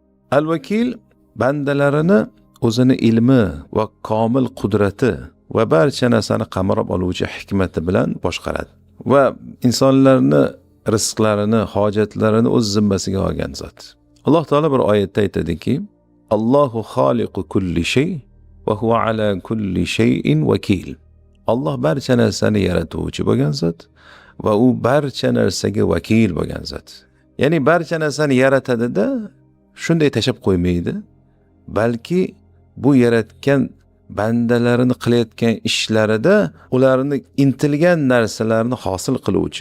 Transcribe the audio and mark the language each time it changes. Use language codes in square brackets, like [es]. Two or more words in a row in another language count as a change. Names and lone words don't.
[uz] Al-vakil bandalarini o'zini ilmi va komil qudrati va barcha narsani qamrab oluvchi hikmati bilan boshqaradi va insonlarni rizqlarini, hojatlarini o'z zimmasiga olgan zot. Alloh taolo bir oyatda aytadiki: [ar] الله خالق كل شيء وهو على كل شيء وكيل. [uz] Alloh barcha narsani yaratuvchi bo'lgan zot va u barcha narsaga vakil bo'lgan zot. Ya'ni barcha narsani yaratadi-da, shunday tashab qo'ymaydi, balki bu yaratgan bandalarini qilayotgan ishlarida ularni intilgan narsalarni hosil qiluvchi.